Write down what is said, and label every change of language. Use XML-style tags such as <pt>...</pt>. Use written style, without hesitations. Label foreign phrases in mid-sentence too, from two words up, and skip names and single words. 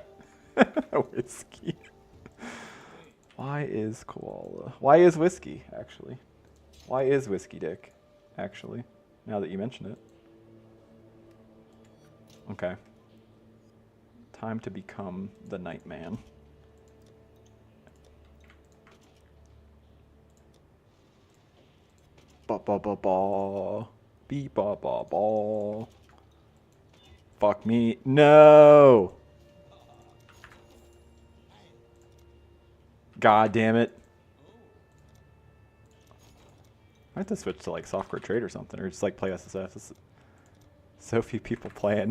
<en>Whiskey. Why is koala? Why is whiskey, actually? Why is whiskey dick, actually? Now that you mention it. Okay. Time to become the Nightman. Ba ba ba ba. Beep ba ba ba. Fuck me. No! God damn it. I have to switch to like software trade or something, or just like play SSF. This is so few people playing.</en>